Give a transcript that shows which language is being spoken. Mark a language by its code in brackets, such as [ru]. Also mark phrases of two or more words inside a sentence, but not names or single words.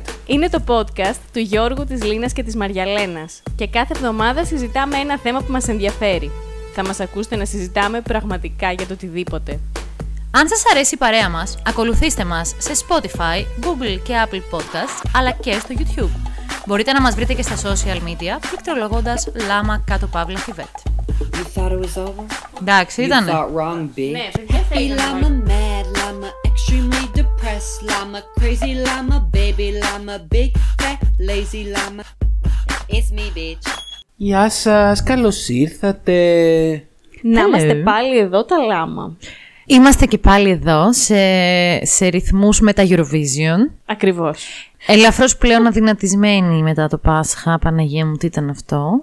[el] Είναι το podcast του Γιώργου, της Λίνας και της Μαριαλένας και κάθε εβδομάδα συζητάμε ένα θέμα που μας ενδιαφέρει. Θα μας ακούσετε να συζητάμε πραγματικά για το οτιδήποτε. Αν σας αρέσει η παρέα μας, ακολουθήστε μας σε Spotify, Google και Apple Podcasts, αλλά και στο YouTube. Μπορείτε να μας βρείτε και στα [en] social media, [el] πληκτρολογώντας Λάμα κάτω παύλα Θιβέτ. [en] You thought it was over? [el] Εντάξει, [en] You [el] ήτανε. [en] thought wrong, B. [el] Ναι, παιδιά, [en] Happy llama, mad llama, extremely depressed llama, crazy llama, baby llama, big fat lazy llama. It's me, bitch. [el] Γεια σας, καλώς ήρθατε. Να [en] Hello. [el] είμαστε πάλι εδώ τα λάμα. Είμαστε και πάλι εδώ σε ρυθμούς με τα Eurovision. Ακριβώς. Ελαφρώς πλέον αδυνατισμένοι μετά το Πάσχα. Παναγία μου, τι ήταν αυτό.